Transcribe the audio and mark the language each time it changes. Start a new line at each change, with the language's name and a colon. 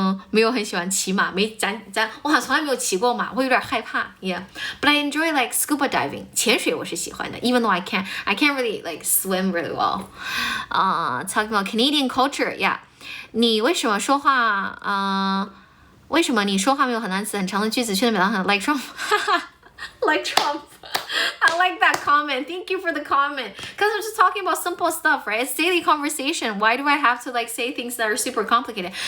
Chinese: 没有很喜欢骑马，我好像从来没有骑过马，我有点害怕 ，yeah.
English: But I enjoy like scuba diving，
Chinese: 潜水我是喜欢的
English: ，even though I can't really like swim really well. Talking about Canadian culture, yeah.
Chinese: 你为什么说话？为什么你说话没有很单词、很长的句子，却能表达很 like Trump？
English: like Trump. I like that comment. Thank you for the comment. Because I'm just talking about simple stuff, right? It's daily conversation. Why do I have to like say things that are super complicated?